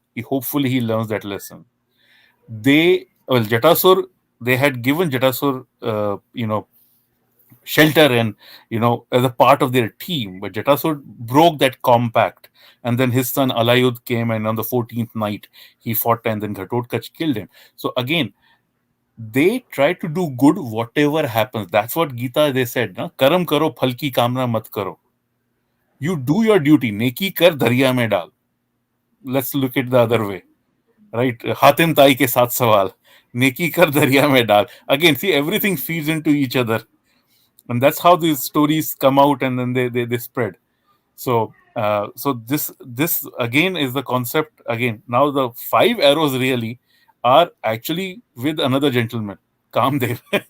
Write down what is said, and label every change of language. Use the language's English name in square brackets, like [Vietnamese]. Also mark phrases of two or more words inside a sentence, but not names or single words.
[English] Hopefully he learns that lesson. Jatasur, they had given Jatasur, shelter and as a part of their team, but Jatasur broke that compact, and then his son Alayud came, and on the 14th night he fought, and then Ghatotkacha killed him. So again, they try to do good whatever happens. That's what Gita they said, na? [Hindi] कर्म करो, फल की कामना मत करो. [English] You do your duty. [Hindi] नेकी कर, दरिया में डाल. [English] Let's look at the other way, right? [Hindi] हातिम ताई के साथ सवाल. नेकी कर, दरिया में डाल. [English] Again, see, everything feeds into each other. And that's how these stories come out, and then they spread. So this again is the concept. Again, now the 5 arrows really are actually with another gentleman, Kamdev.